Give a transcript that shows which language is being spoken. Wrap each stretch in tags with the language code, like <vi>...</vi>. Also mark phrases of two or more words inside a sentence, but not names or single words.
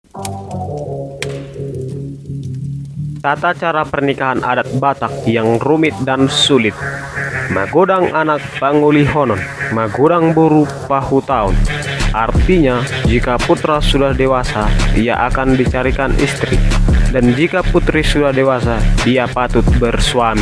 <id>Tata cara pernikahan adat Batak yang rumit dan sulit.</id> <btk>Magodang anak panguli honon, magodang buru pahu tahun.</btk> <id>Artinya, jika putra sudah dewasa, dia akan dicarikan istri. Dan jika putri sudah dewasa, dia patut bersuami.</id>